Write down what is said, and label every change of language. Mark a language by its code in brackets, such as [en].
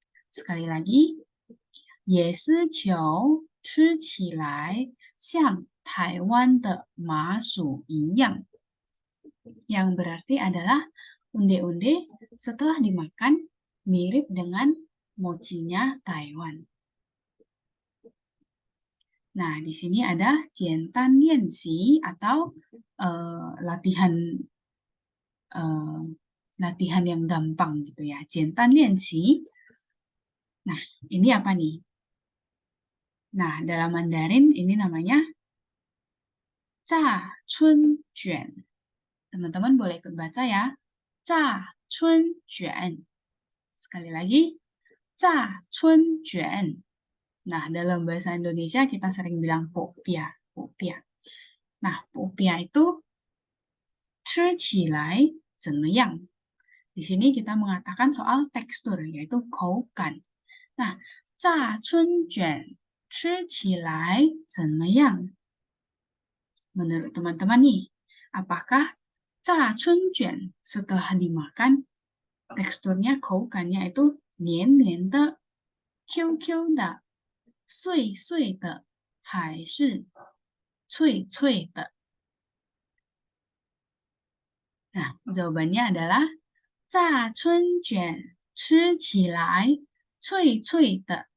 [id] Sekali lagi, [zh] 也是球吃起来像台湾的麻薯一样. [id] Yang berarti adalah onde-onde setelah dimakan mirip dengan mochinya Taiwan. Nah, di sini ada [zh] jiantan lianxi [id] atau latihan latihan yang gampang gitu ya. [zh] Jiantan lianxi. [id] Nah, ini apa nih? Nah, dalam Mandarin ini namanya Zha Chun Juan. Teman-teman boleh ikut baca ya. Zha Chun Juan. Sekali lagi, Zha Chun Juan. Nah, dalam bahasa Indonesia kita sering bilang popia, popia. Nah, popia itu [zh] 吃起来怎么样? [id] Di sini kita mengatakan soal tekstur, yaitu 口感. Nah, [zh] 炸春卷吃起来怎么样? [id] Menurut teman-teman nih, apakah 炸春卷 setelah dimakan teksturnya, 口感nya itu [zh] 黏黏的、Q Q 的、碎碎的，还是脆脆的? [id] Nah, jawabannya adalah [zh] 炸春卷吃起来脆脆的.